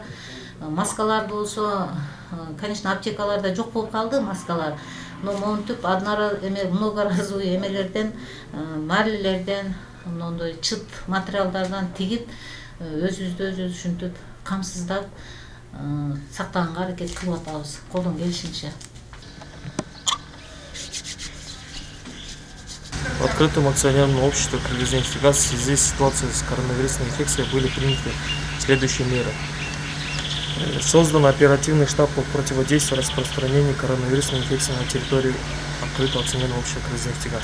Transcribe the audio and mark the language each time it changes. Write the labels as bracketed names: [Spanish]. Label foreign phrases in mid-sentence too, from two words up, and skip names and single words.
[Kyrgyz] Маскалар болсо, конечно, аптекаларда жок болуп калды маскалар. Но монтип многоразовый эмелерден, марлилерден, мондой чыт материалдардан тигип, өзүбүздү ушинтип камсыздап сактаганга аракет кылып атабыз колдон келишинче. [Russian] В открытом акционерном обществе «Кыргызнефтегаз» в связи с ситуацией с коронавирусной инфекцией были приняты следующие меры. Создан оперативный штаб по противодействию распространению коронавирусной инфекции на территории открытого акционерного общества «Кыргызнефтегаз».